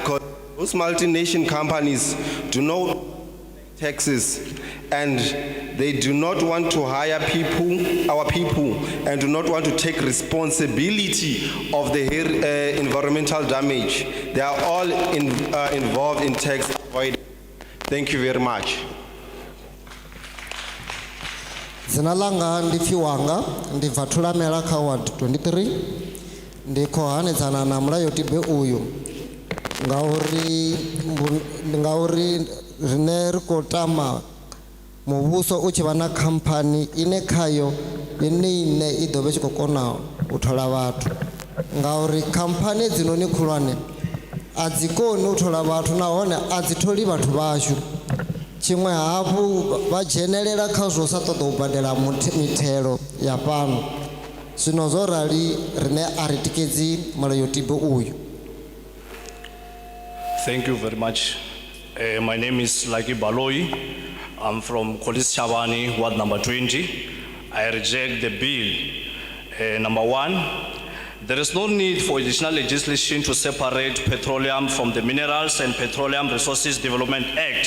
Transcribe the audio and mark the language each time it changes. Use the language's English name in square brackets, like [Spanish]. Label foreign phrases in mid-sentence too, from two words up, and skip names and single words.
[English] Because those multinational companies do not pay taxes, and they do not want to hire people, our people, and do not want to take responsibility of the environmental damage. They are all involved in tax avoidance. Thank you very much. [Venda] Zinalanga ndifiwanga ndibva Thulamela kha ward 23 ndikho hanedzana na mulayotibe uyu ngauri rine ri khou tama muvhuso u tshi vha na khamphani ine khayo ine i ḓo vha tshi khou kona u thola vhathu, ngauri khamphani hedzinoni khulwane a dzi koni u thola vhathu nahone a dzi tholi vhathu vhashu. Tshiṅwe hafhu vha dzhenelela kha zwo sa ṱoḓa u badela mithelo ya fhano. Zwino zwo rali rine a ri tikedzi mulayotibe uyu. [English] Thank you very much. My name is Lucky Baloi. I'm from Kolis Chavani, ward number 20. I reject the bill. Number one, there is no need for additional legislation to separate petroleum from the Minerals and Petroleum Resources Development Act.